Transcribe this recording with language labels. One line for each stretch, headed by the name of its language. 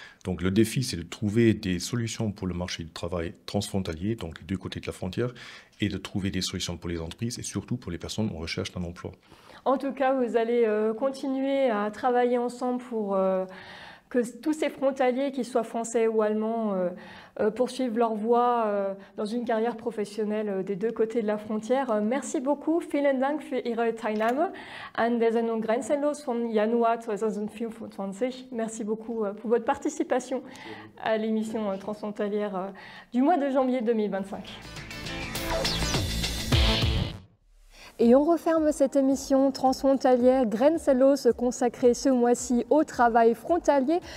French: Donc le défi, c'est de trouver des solutions pour le marché du travail transfrontalier, donc les deux côtés de la frontière, et de trouver des solutions pour les entreprises et surtout pour les personnes en recherche d'un emploi. En tout cas, vous allez continuer à travailler ensemble pour que tous ces frontaliers, qu'ils soient français ou allemands, poursuivent leur voie dans une carrière professionnelle des deux côtés de la frontière. Merci beaucoup.
German: Vielen Dank für Ihre Teilnahme an der Sendung Grenzenlos von Januar 2024.
French: Merci beaucoup pour votre participation à l'émission transfrontalière du mois de janvier 2025. Et on referme cette émission transfrontalière Grenzenlos consacrée ce mois-ci au travail frontalier.